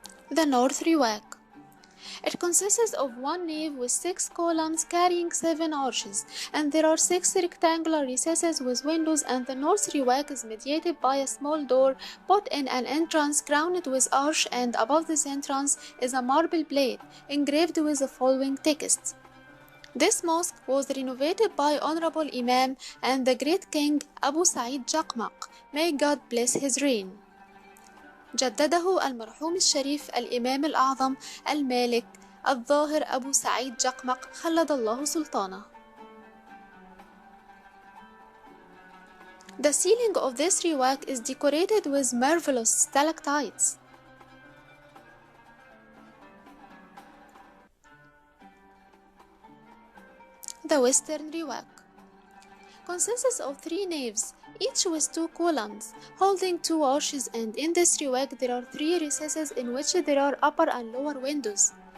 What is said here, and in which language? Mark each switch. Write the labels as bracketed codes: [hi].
[en] The North Riwaq. It consists of 1 nave with 6 columns carrying 7 arches, and there are 6 rectangular recesses with windows, and the north riwaq is mediated by a small door put in an entrance crowned with arch, and above this entrance is a marble plate engraved with the following text. This mosque was renovated by Honorable Imam and the great King Abu Sa'id Jaqmaq, may God bless his reign. [ar] جدده المرحوم الشريف الإمام الأعظم المالك الظاهر أبو سعيد جقمق خلد الله سلطانه. [en] The ceiling of this riwaq is decorated with marvelous stalactites. The Western Riwaq consists of 3 naves, each with 2 columns, holding 2 arches, and in this riwaq there are 3 recesses in which there are upper and lower windows.